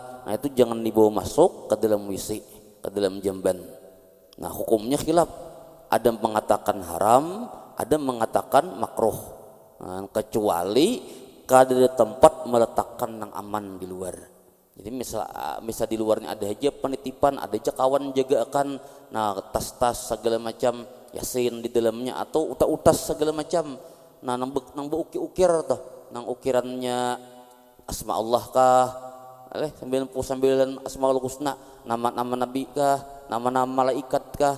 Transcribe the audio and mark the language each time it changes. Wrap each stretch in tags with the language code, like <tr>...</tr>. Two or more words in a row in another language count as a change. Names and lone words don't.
<bjn>Nah itu jangan dibawa masuk ke dalam WC, ke dalam jamban. Nah hukumnya khilaf. Ada yang mengatakan haram, ada yang mengatakan makruh. Kecuali kada ada tempat meletakkan yang aman di luar. Jadi misal di luarnya ada aja penitipan, ada aja kawan jaga akan, nah tas-tas segala macam yasin di dalamnya atau utas segala macam. Nah nang ukir tuh, nang ukirannya asma Allah kah, 99</bjn> <ar>أسماء الحسنى,</ar> <bjn>nama-nama nabi kah, nama-nama malaikat kah.</bjn>